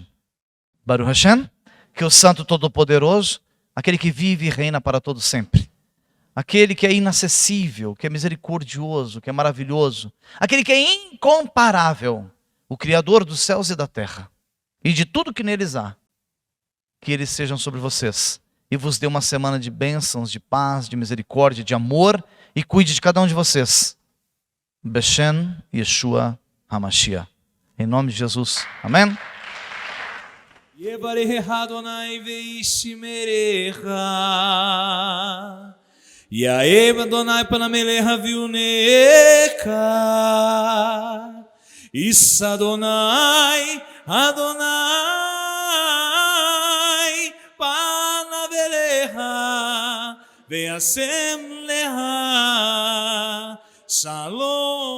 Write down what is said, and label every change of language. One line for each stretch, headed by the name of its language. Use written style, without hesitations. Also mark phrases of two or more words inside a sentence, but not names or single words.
Hebrew: ברוך השם,
Portuguese: que o Santo Todo-Poderoso, aquele que vive e reina para todo sempre, aquele que é inacessível, que é misericordioso, que é maravilhoso, aquele que é incomparável, o Criador dos céus e da terra, e de tudo que neles há, que eles sejam sobre vocês, e vos dê uma semana de bênçãos, de paz, de misericórdia, de amor, e cuide de cada um de vocês.
Hebrew: בשם ישוע המשיח.
Portuguese: Em nome de Jesus. Amém?
Hebrew: יברך אדוני וישמרך, יאהב אדוני פניו אליך ויונק, יישא אדוני פניו אליך וישם לך שלום.